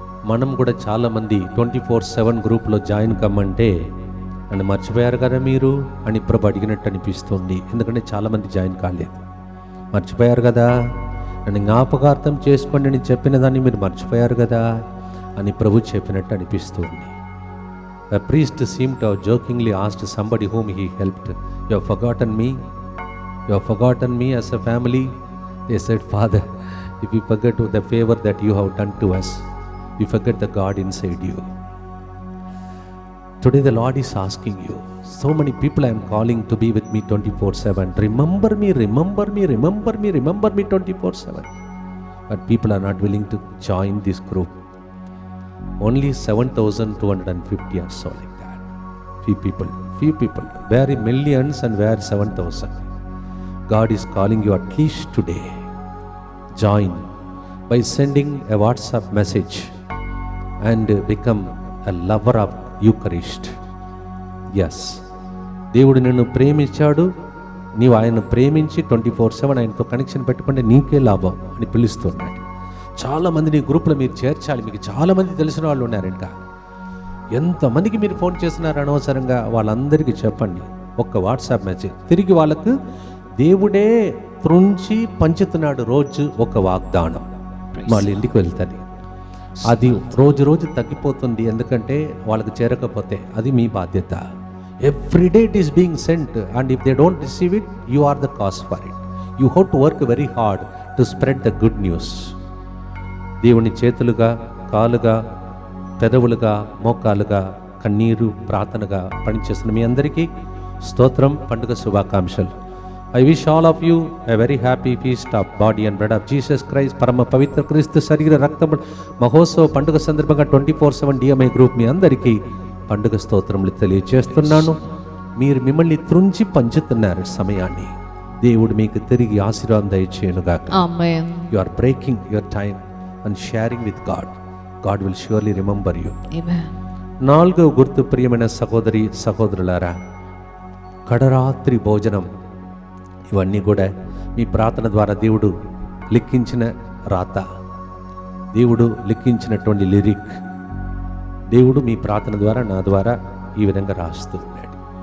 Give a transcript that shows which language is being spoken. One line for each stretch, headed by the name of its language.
Telugu: మనం కూడా చాలామంది 24/7 గ్రూప్లో జాయిన్ కమ్మంటే నన్ను మర్చిపోయారు కదా మీరు అని ప్రభు అడిగినట్టు అనిపిస్తుంది. ఎందుకంటే చాలామంది జాయిన్ కాలేదు. మర్చిపోయారు కదా, నన్ను జ్ఞాపకార్థం చేసుకోండి అని చెప్పిన దాన్ని మీరు మర్చిపోయారు కదా అని ప్రభు చెప్పినట్టు అనిపిస్తుంది.
English: A priest seemed to have jokingly asked somebody whom he helped, "You have forgotten me? You have forgotten me as a family?" They said, "Father, if we forget the favor that you have done to us, we forget the God inside you." Today the Lord is asking you, so many people I am calling to be with me 24/7. Remember me, remember me, remember me, remember me 24/7. But people are not willing to join this group. Only 7,250 or so like that. Few people. Where millions and where 7,000. God is calling you at least today. Join by sending a WhatsApp message and become a lover of Eucharist. Yes.
Telugu: దేవుడు నిన్ను ప్రేమించాడు, నీవు ఆయన ప్రేమించి 24/7 ఆయనతో connection పెట్టుకుంటే నీకే లాభం అని పిలుస్తున్నాడు. చాలామంది నీ గ్రూప్లో మీరు చేర్చాలి. మీకు చాలామంది తెలిసిన వాళ్ళు ఉన్నారు. ఇంకా ఎంతమందికి మీరు ఫోన్ చేస్తున్నారు అనవసరంగా వాళ్ళందరికీ చెప్పండి. ఒక్క వాట్సాప్ మెసేజ్ తిరిగి వాళ్ళకు దేవుడే త్రుంచి పంచుతున్నాడు రోజు ఒక వాగ్దానం. వాళ్ళ ఇంటికి వెళ్తుంది. అది రోజు రోజు తగ్గిపోతుంది. ఎందుకంటే వాళ్ళకి చేరకపోతే అది మీ బాధ్యత.
English: Every day it is being sent, and if they don't receive it, you are the cause for it. You have to work very hard to spread the good news.
Telugu: దేవుని చేతులుగా, కాలుగా, పెదవులుగా, మోకాలుగా, కన్నీరు, ప్రార్థనగా పనిచేస్తున్న మీ అందరికీ స్తోత్రం, పండుగ శుభాకాంక్షలు.
English: I wish all of you a very happy feast of body and blood of Jesus Christ.
Telugu: పరమ పవిత్ర క్రీస్తు శరీర రక్తం మహోత్సవ పండుగ సందర్భంగా 24/7 DMI గ్రూప్ మీ అందరికీ పండుగ స్తోత్రములు తెలియజేస్తున్నాను. మీరు మిమ్మల్ని త్రుంచి పంచుతున్నారు సమయాన్ని. దేవుడు మీకు తిరిగి ఆశీర్వాదం దయచేయునుగాక.
English: Amen. You are breaking your time and sharing with God. God will surely remember you. Amen.
Telugu: 4వ గుర్తు, ప్రియమైన సహోదరి సహోదరులారా, కడరాత్రి భోజనం. ఇవన్నీ కూడా మీ ప్రార్థన ద్వారా దేవుడు లిఖించిన రాత, దేవుడు లిఖించినటువంటి లిరిక్. దేవుడు మీ ప్రార్థన ద్వారా, నా ద్వారా ఈ విధంగా రాస్తూ ఉన్నాడు.